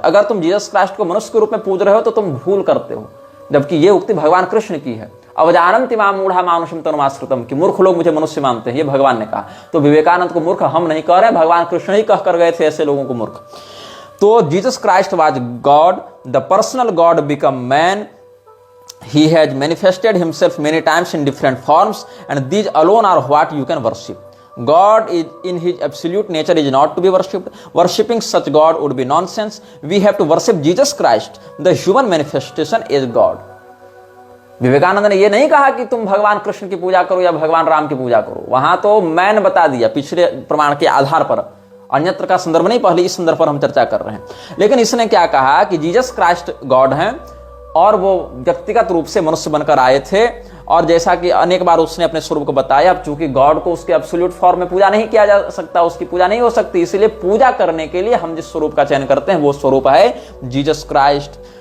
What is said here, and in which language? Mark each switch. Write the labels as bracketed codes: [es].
[hi] अगर तुम Jesus Christ को मनुष्य के रूप में पूज रहे हो तो तुम भूल करते हो, जबकि ये उक्ति भगवान कृष्ण की है। [sa] अवजानन्ति माम मूढ़ा मानुषम तनुमाश्रितम, [hi] कि मूर्ख लोग मुझे मनुष्य मानते हैं, ये भगवान ने कहा। तो विवेकानंद को मूर्ख हम नहीं कह रहे, भगवान कृष्ण ही कह कर गए थे ऐसे लोगों को मूर्ख। [en] तो Jesus Christ was God, the personal God become man. He has manifested himself many times in different forms, and these alone are what you can worship. God is in his absolute nature is not to be worshipped. Worshipping such God would be nonsense. We have to worship Jesus Christ, the human manifestation is God. [hi] Vivekananda ने यह नहीं कहा कि तुम भगवान कृष्ण की पूजा करो या भगवान राम की पूजा करो, वहां तो मैन बता दिया पिछले प्रमाण के आधार पर, अन्यत्र का संदर्भ नहीं, पहले इस संदर्भ पर हम चर्चा कर रहे हैं। लेकिन इसने क्या कहा कि जीसस क्राइस्ट गॉड हैं और वो व्यक्तिगत रूप से मनुष्य बनकर आए थे, और जैसा कि अनेक बार उसने अपने स्वरूप को बताया, अब चूंकि गॉड को उसके एब्सोल्यूट फॉर्म में पूजा नहीं किया जा सकता, उसकी पूजा नहीं हो सकती, इसलिए पूजा करने के लिए हम जिस स्वरूप का चयन करते हैं वो स्वरूप है जीसस क्राइस्ट।